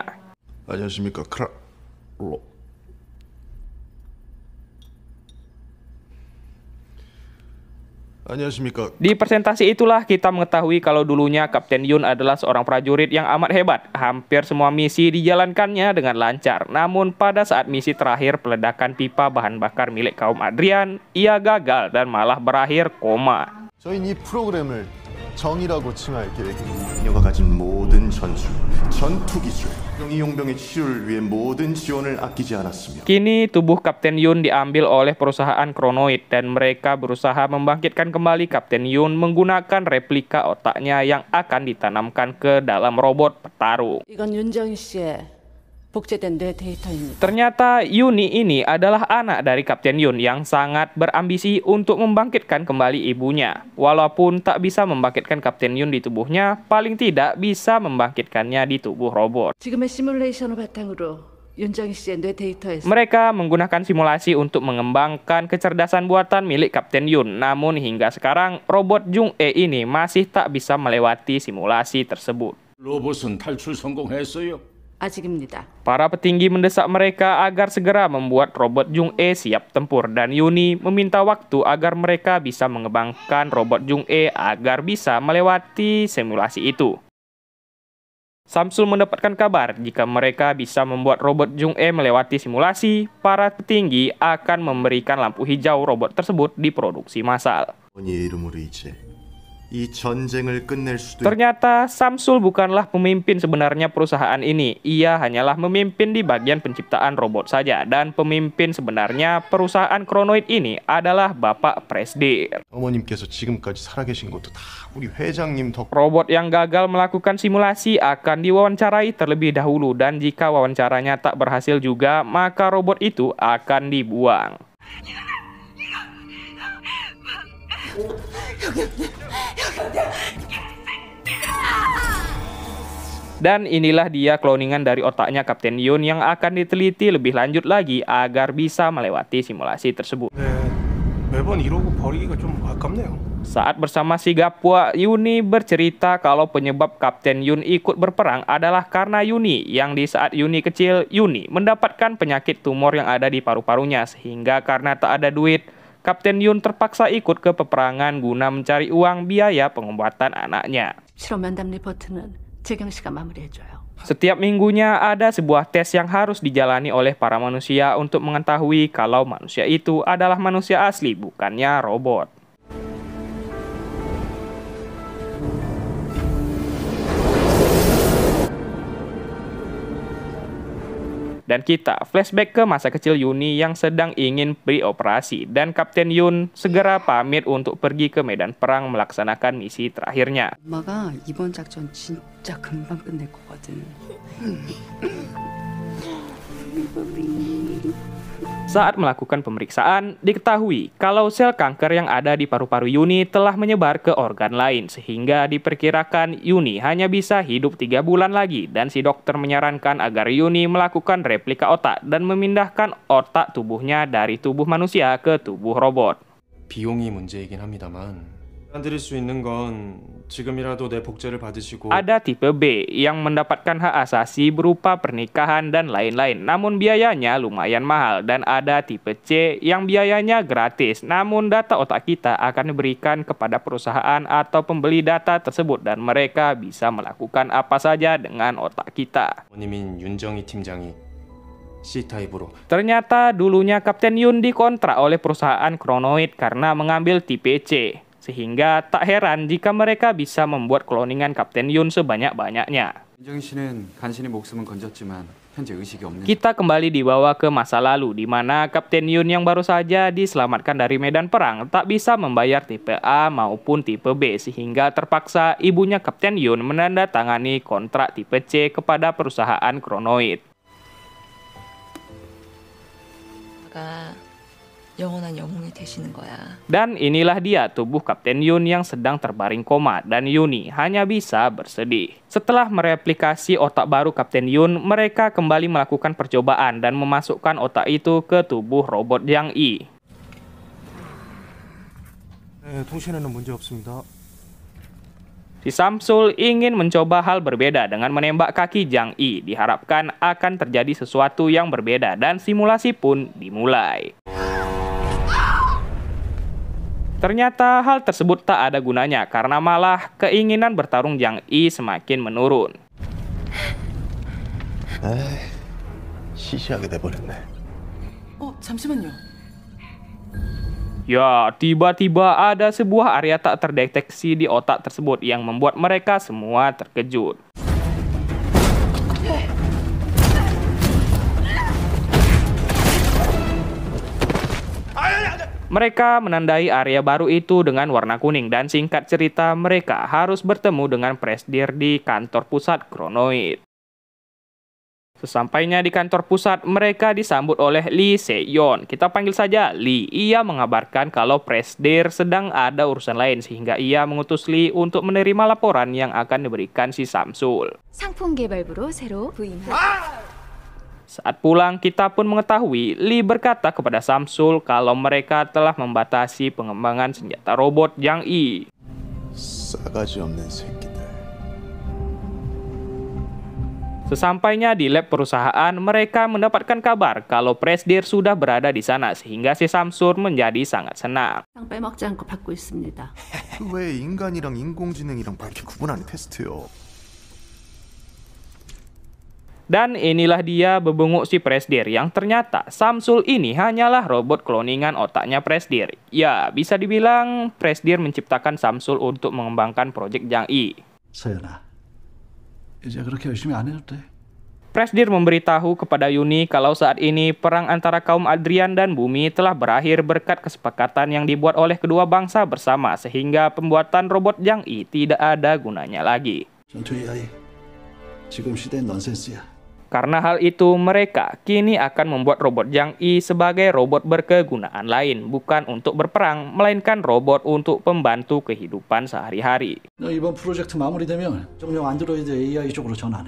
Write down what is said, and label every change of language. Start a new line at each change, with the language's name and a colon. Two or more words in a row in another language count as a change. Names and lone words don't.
Korean: 안녕하십니까 안녕하십니까.
Indonesian: Di presentasi itulah kita mengetahui kalau dulunya Kapten Yoon adalah seorang prajurit yang amat hebat. Hampir semua misi dijalankannya dengan lancar. Namun pada saat misi terakhir peledakan pipa bahan bakar milik kaum Adrian, ia gagal dan malah berakhir koma.
Korean: 저희는 이 프로그램을 정의라고 칭할 계획입니다. 그녀가 가진 모든 전술, 전투 기술, 용병의 치료를 위해 모든 지원을 아끼지 않았으며.
Indonesian: Kini tubuh Kapten Yoon diambil oleh perusahaan Kronoid, dan mereka berusaha membangkitkan kembali Kapten Yoon menggunakan replika otaknya yang akan ditanamkan ke dalam robot petarung.
Korean: 이건 윤정희 씨의 복제된 뇌 데이터입니다.
Indonesian: Ternyata Yuni ini adalah anak dari Kapten Yoon yang sangat berambisi untuk membangkitkan kembali ibunya. Walaupun tak bisa membangkitkan Kapten Yoon di tubuhnya, paling tidak bisa membangkitkannya di tubuh robot.
Korean: 지금의 시뮬레이션을 바탕으로 윤정희 씨의 뇌 데이터에서
Indonesian: Mereka menggunakan simulasi untuk mengembangkan kecerdasan buatan milik Kapten Yoon. Namun hingga sekarang, robot Jung E ini masih tak bisa melewati simulasi tersebut.
Korean: 로봇은 탈출 성공했어요. 아직입니다.
Indonesian: Para petinggi mendesak mereka agar segera membuat robot Jung E siap tempur, dan Yuni meminta waktu agar mereka bisa mengembangkan robot Jung E agar bisa melewati simulasi itu. Samsul mendapatkan kabar jika mereka bisa membuat robot Jung E melewati simulasi, para petinggi akan memberikan lampu hijau robot tersebut diproduksi massal.
Korean: 언니의 이름으로 이제 이 전쟁을 끝낼 수도
Indonesian: Ternyata Samsul bukanlah pemimpin sebenarnya perusahaan ini. Ia hanyalah memimpin di bagian penciptaan robot saja. Dan pemimpin sebenarnya perusahaan Kronoid ini adalah Bapak Presdir.
Korean: 어머님께서 지금까지 살아계신 것도 다 우리 회장님 덕.
Indonesian: Robot yang gagal melakukan simulasi akan diwawancarai terlebih dahulu. Dan jika wawancaranya tak berhasil juga, maka robot itu akan dibuang. Dan inilah dia kloningan dari otaknya Kapten Yun yang akan diteliti lebih lanjut lagi agar bisa melewati simulasi tersebut.
Korean: 매번 이러고 버리기가 좀 아깝네요.
Indonesian: Saat bersama si Gapua, Yuni bercerita kalau penyebab Kapten Yun ikut berperang adalah karena Yuni, yang di saat Yuni kecil, Yuni mendapatkan penyakit tumor yang ada di paru-parunya, sehingga karena tak ada duit, Kapten Yun terpaksa ikut ke peperangan guna mencari uang biaya pengobatan anaknya.
Korean: 실험 면담 리포트는 재경 씨가 마무리해줘요.
Indonesian: Setiap minggunya ada sebuah tes yang harus dijalani oleh para manusia untuk mengetahui kalau manusia itu adalah manusia asli, bukannya robot. Dan kita flashback ke masa kecil Yuni yang sedang ingin beroperasi, dan Kapten Yun segera pamit untuk pergi ke medan perang melaksanakan misi terakhirnya.
Korean: 엄마가 이번 작전 진짜 금방 끝낼 거거든.
Indonesian: Saat melakukan pemeriksaan, diketahui kalau sel kanker yang ada di paru-paru Yuni telah menyebar ke organ lain, sehingga diperkirakan Yuni hanya bisa hidup 3 bulan lagi, dan si dokter menyarankan agar Yuni melakukan replika otak dan memindahkan otak tubuhnya dari tubuh manusia ke tubuh robot.
Korean: 비용이 문제이긴 합니다만 드릴 수 있는 건 지금이라도 내 복제를 받으시고
Indonesian: Ada tipe B yang mendapatkan hak asasi berupa pernikahan dan lain-lain, namun biayanya lumayan mahal. Dan ada tipe C yang biayanya gratis, namun data otak kita akan diberikan kepada perusahaan atau pembeli data tersebut, dan mereka bisa melakukan apa saja dengan otak kita.
Korean: 어머님인 윤정희 팀장이 C-타입으로
Indonesian: Ternyata dulunya Kapten Yun dikontrak oleh perusahaan Kronoid karena mengambil tipe C. Sehingga tak heran jika mereka bisa membuat kloningan Kapten Yun sebanyak-banyaknya.
Korean: 윤정희 씨는 간신히 목숨은 건졌지만 현재 의식이 없는
Indonesian: Kita kembali dibawa ke masa lalu, di mana Kapten Yun yang baru saja diselamatkan dari medan perang tak bisa membayar tipe A maupun tipe B, sehingga terpaksa ibunya Kapten Yun menandatangani kontrak tipe C kepada perusahaan Kronoid.
Korean: 영원한 영웅이 되시는 거야.
Indonesian: Dan inilah dia tubuh Kapten Yun yang sedang terbaring koma, dan Yuni hanya bisa bersedih. Setelah mereplikasi otak baru Kapten Yun, mereka kembali melakukan percobaan dan memasukkan otak itu ke tubuh robot Yang I.
Korean: 통신에는 문제 없습니다.
Indonesian: Si Samsul ingin mencoba hal berbeda dengan menembak kaki Jang I. Diharapkan akan terjadi sesuatu yang berbeda, dan simulasi pun dimulai. Ternyata hal tersebut tak ada gunanya karena malah keinginan bertarung Jang I semakin menurun.
Korean: 시시하게 돼버렸네. 잠시만요.
Indonesian: Ya, tiba-tiba ada sebuah area tak terdeteksi di otak tersebut yang membuat mereka semua terkejut. Mereka menandai area baru itu dengan warna kuning, dan singkat cerita mereka harus bertemu dengan Presdir di kantor pusat Kronoid. Sesampainya di kantor pusat, mereka disambut oleh Lee Se-yeon. Kita panggil saja Lee. Ia mengabarkan kalau Presdir sedang ada urusan lain, sehingga ia mengutus Lee untuk menerima laporan yang akan diberikan si Samsul.
Korean: 상품 개발부로 새로 부임한
Indonesian: Saat pulang, kita pun mengetahui Lee berkata kepada Samsul kalau mereka telah membatasi pengembangan senjata robot Yang I.
Korean: 싸가지 없는 새끼들.
Indonesian: Sesampainya di lab perusahaan, mereka mendapatkan kabar kalau Presdir sudah berada di sana, sehingga si Samsul menjadi sangat senang.
Korean: 상 빼먹지 않고 받고 있습니다. 왜 인간이랑 인공지능이랑 그렇게 구분하는 테스트요?
Indonesian: Dan inilah dia bebenguk si Presdir yang ternyata Samsul ini hanyalah robot kloningan otaknya Presdir. Ya, bisa dibilang Presdir menciptakan Samsul untuk mengembangkan proyek Jang I.
Korean: 서연아, 이제 그렇게 열심히 안 해도 돼.
Indonesian: Presdir memberitahu kepada Yuni kalau saat ini perang antara kaum Adrian dan Bumi telah berakhir berkat kesepakatan yang dibuat oleh kedua bangsa bersama sehingga pembuatan robot Jang I tidak ada gunanya lagi.
Korean: 전투 AI, 지금 시대는 넌센스야.
Indonesian: Karena hal itu, mereka kini akan membuat robot Jang I sebagai robot berkegunaan lain, bukan untuk berperang, melainkan robot untuk pembantu kehidupan sehari-hari.
Korean: 너 이번 프로젝트 마무리되면 정령 안드로이드 AI 쪽으로 전환해.